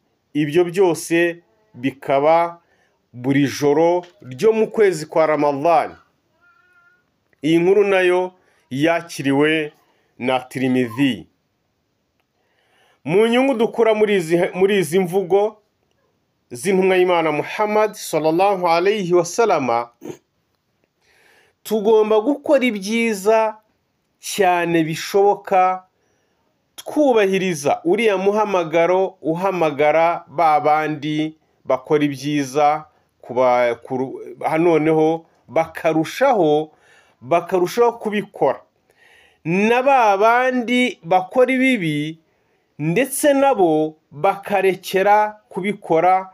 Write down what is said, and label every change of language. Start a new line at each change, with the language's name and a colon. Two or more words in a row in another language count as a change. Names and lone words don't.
Kinyarwanda: Ibyo byose bikaba buri joro ryo mu kwezi kwa Ramadan. Iyi nkuru nayo yakiriwe na Tirmidhi. Mu nyungu dukura muri izi mvugo z'intumwa y'Imana Muhammad
Arabic: صلى الله عليه وسلم,
Kinyarwanda: tugomba gukora ibyiza cyane bishoboka, twubahiriza uriya muhamagaro uhamagara ba bandi bakora ibyiza, noneho bakarushaho kubikora, na ba bandi bakora ibibi ndetse nabo bakarekera kubikora.